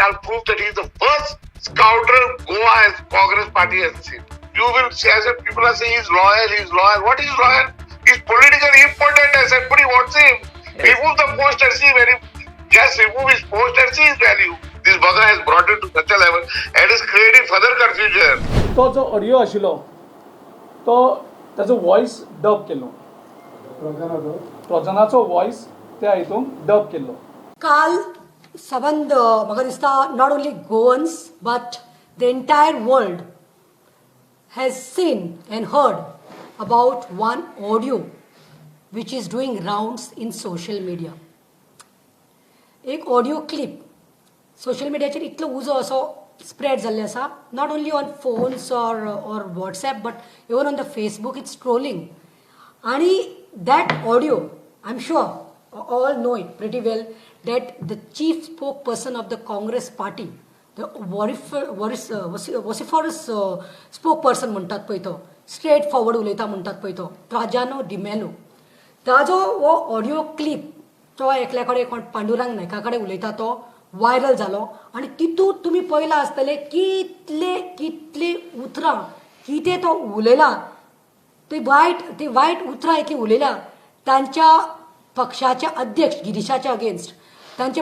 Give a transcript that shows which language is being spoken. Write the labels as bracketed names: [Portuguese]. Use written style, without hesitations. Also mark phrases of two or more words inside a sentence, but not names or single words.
[English] I'll prove that he is the first scouter Goa as Congress party has seen. You will see, as if people are saying he's loyal. What is loyal? He's politically impotent as everybody wants him. Yes. Remove the post and see when he just remove his post and see his value. This bugger has brought it to such a level and is creating further confusion. [Konkani] तो जो ऑडियो आशिल्लो तो ताजो वॉयस डब केल्लो प्रजनाचो वॉयस त्या हितून डब केल्लो काल सबंद म्हाका दिसता [English] not only Goans but the entire world has seen and heard about one audio which is doing rounds in social media. [Konkani] एक ऑडियो क्लिप सोशल मिडियाचेर इतलो उजो असो स्प्रेड जाल्ले आसा [English] not only on phones or WhatsApp but even on the Facebook it's trolling. [Konkani] आणि [English] that audio, I'm sure all know it pretty well, that the chief spokesperson of the Congress party, the vociferous spokesperson [Konkani] म्हणटात पळय तो, [English] straight forward [Konkani] उलयता म्हणटात पळय तो, ट्राजानो डिमेलो, ताजो हो ऑडियो क्लिप तो एकल्या कडेन कोण पांडुरंग नायका कडेन उलयता तो व्हायरल जालो आनी तितूंत तुमी पळयलां आसतलें कितले उतरां कितें तो उलयला ती वायट उतरां इतली उलयल्या तांच्या पक्षाचे अध्यक्ष गिरीशाच्या अगेन्स्ट, तांचे